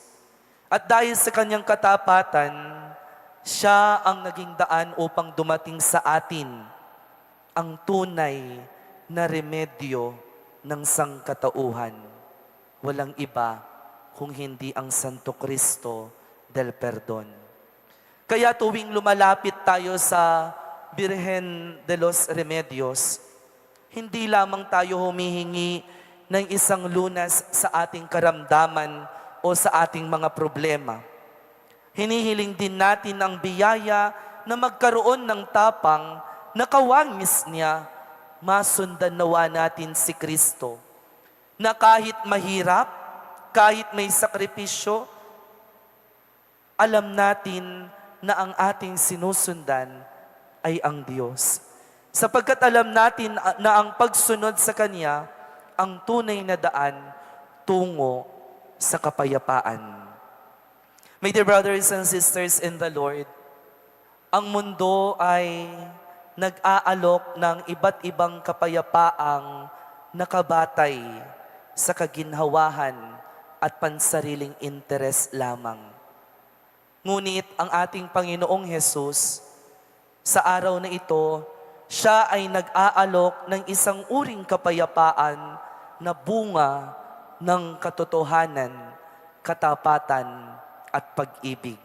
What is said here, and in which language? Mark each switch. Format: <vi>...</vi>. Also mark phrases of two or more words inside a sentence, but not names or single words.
<tl>At dahil sa kanyang katapatan, siya ang naging daan upang dumating sa atin ang tunay na remedyo ng sangkatauhan. Walang iba kung hindi ang Santo Cristo del Perdon. Kaya tuwing lumalapit tayo sa Birhen de los Remedios, hindi lamang tayo humihingi ng isang lunas sa ating karamdaman o sa ating mga problema. Hinihiling din natin ang biyaya na magkaroon ng tapang na kawangis niya, masundan nawa natin si Kristo. Na kahit mahirap, kahit may sakripisyo, alam natin na ang ating sinusundan ay ang Diyos. Sapagkat alam natin na ang pagsunod sa Kanya ang tunay na daan tungo sa kapayapaan.</tl> <en>My dear brothers and sisters in the Lord,</en> <tl>ang mundo ay nag-aalok ng iba't ibang kapayapaang nakabatay sa kaginhawahan at pansariling interes lamang. Ngunit ang ating Panginoong Hesus, sa araw na ito, siya ay nag-aalok ng isang uring kapayapaan na bunga ng katotohanan, katapatan at pag-ibig.</tl>